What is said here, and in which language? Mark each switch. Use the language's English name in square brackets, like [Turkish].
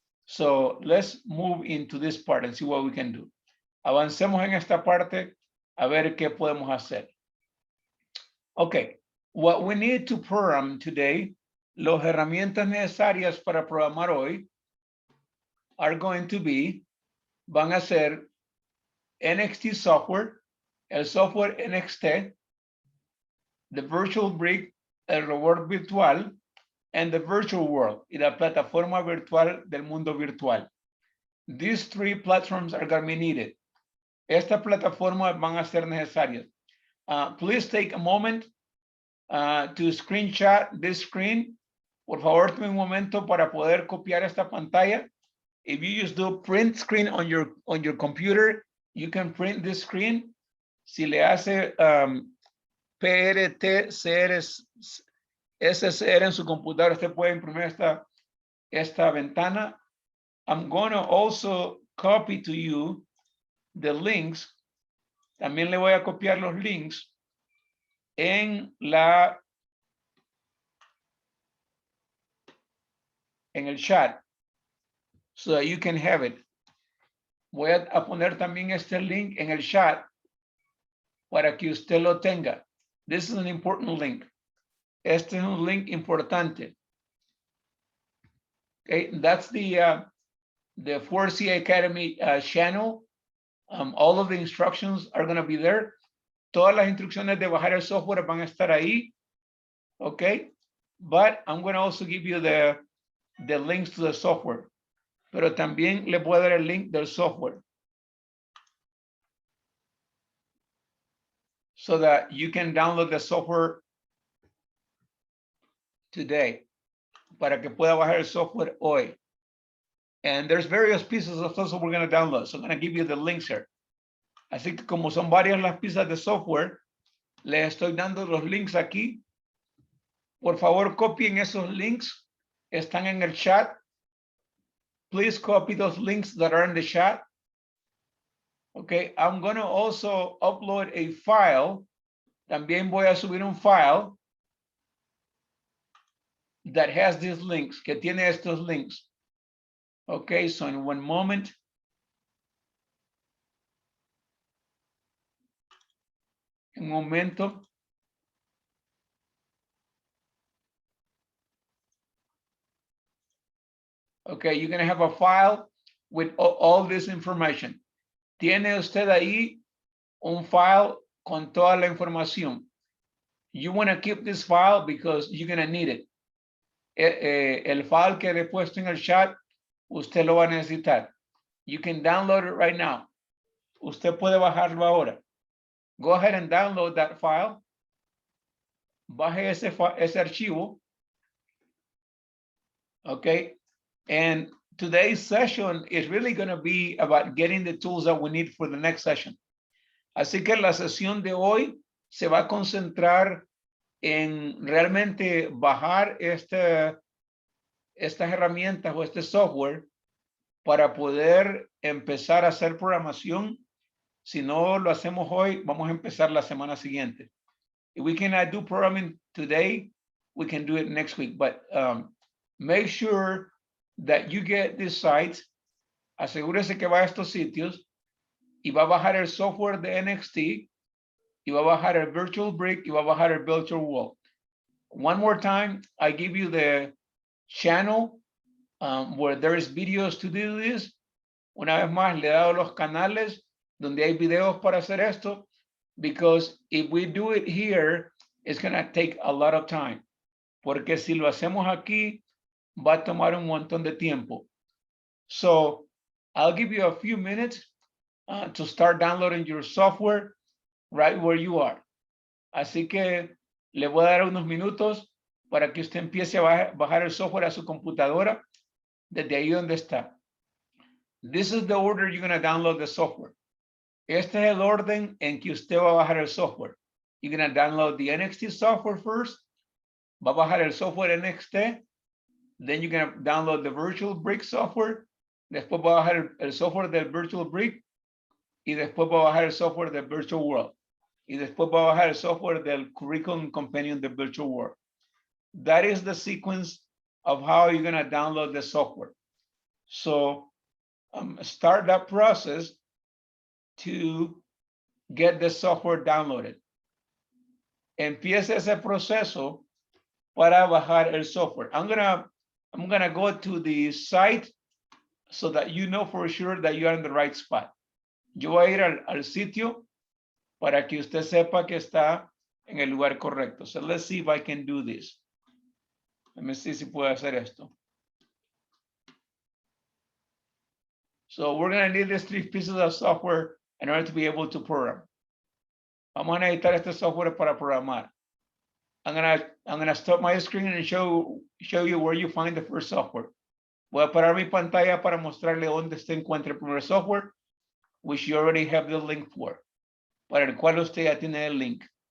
[English] So let's move into this part and see what we can do. [Spanish] Avancemos en esta parte a ver qué podemos hacer. [English] Okay, what we need to program today, [Spanish] las herramientas necesarias para programar hoy [English] are going to be, [Spanish] van a ser NXT software, el software NXT, [English] the virtual brick, [Spanish] el robot virtual, [English] and the virtual world, [Spanish] y la plataforma virtual del mundo virtual. [English] These 3 platforms are going to be needed. [Spanish] Estas plataformas van a ser necesarias. [English] Please take a moment to screenshot this screen. [Spanish] Por favor, tome un momento para poder copiar esta pantalla. [English] If you just do print screen on your computer, you can print this screen. [Spanish] Si le hace PRT, CR, SSR en su computadora, usted puede imprimir esta ventana. [English] I'm going to also copy to you the links. [Spanish] También le voy a copiar los links en el chat [English] so that you can have it. [Spanish] Voy a poner también este link en el chat para que usted lo tenga. [English] This is an important link. [Spanish] Este es un link importante. [English] Okay, that's the the 4C Academy channel. All of the instructions are going to be there. [Spanish] Todas las instrucciones de bajar el software van a estar ahí. [English] Okay. But I'm going to also give you the links to the software. [Spanish] Pero también le puedo dar el link del software. [English] So that you can download the software today. [Spanish] Para que pueda bajar el software hoy. [English] And there's various pieces of software we're going to download. So I'm going to give you the links here. [Spanish] Así que como son varias las piezas de software, les estoy dando los links aquí. Por favor, copien esos links. Están en el chat. [English] Please copy those links that are in the chat. Okay, I'm going to also upload a file. [Spanish] También voy a subir un file [English] that has these links, [Spanish] que tiene estos links. [English] Okay, so in one moment. [Spanish] Un momento. [English] Okay, you're going to have a file with all this information. [Spanish] Tiene usted ahí un file con toda la información. [English] You want to keep this file because you're going to need it. [Spanish] El file que le he puesto en el chat, usted lo va a necesitar. [English] You can download it right now. [Spanish] Usted puede bajarlo ahora. [English] Go ahead and download that file. [Spanish] Baje ese archivo. [English] Okay. And today's session is really going to be about getting the tools that we need for the next session. [Spanish] Así que la sesión de hoy se va a concentrar en realmente bajar estas herramientas o este software para poder empezar a hacer programación. Si no lo hacemos hoy, vamos a empezar la semana siguiente. [English] If we cannot do programming today, we can do it next week. But make sure that you get these sites. [Spanish] Asegúrese que va a estos sitios y va a bajar el software de NXT y va a bajar el virtual brick y va a bajar el virtual wall. [English] One more time, I give you the channel where there is videos to do this. [Spanish] Una vez más, le he dado los canales donde hay videos para hacer esto, [English] because if we do it here, it's going to take a lot of time. [Spanish] Porque si lo hacemos aquí, va a tomar un montón de tiempo. [English] So I'll give you a few minutes to start downloading your software right where you are. [Spanish] Así que le voy a dar unos minutos para que usted empiece a bajar el software a su computadora desde ahí donde está. [English] This is the order you're going to download the software. [Spanish] Este es el orden en que usted va a bajar el software. [English] You're going to download the NXT software first. [Spanish] Va a bajar el software NXT. [English] Then you're going to download the virtual brick software. [Spanish] Después va a bajar el software del virtual brick. Y después va a bajar el software del virtual world. Y después va a bajar el software del curriculum companion del virtual world. [English] That is the sequence of how you're going to download the software. So start that process to get the software downloaded. [Spanish] Empieza ese proceso para bajar el software. [English] I'm gonna go to the site so that you know for sure that you are in the right spot. [Spanish] Yo voy a ir al sitio para que usted sepa que está en el lugar correcto. [English] So let's see if I can do this. Let me see [Spanish] si puedo hacer esto. [English] So we're going to need these 3 pieces of software in order to be able to program. [Spanish] Vamos a necesitar este software para programar. [English] I'm gonna stop my screen and show you where you find the first software. [Spanish] Voy a parar mi pantalla para mostrarle dónde se encuentra el primer software, [English] which you already have the link for, [Spanish] para el cual usted ya tiene el link.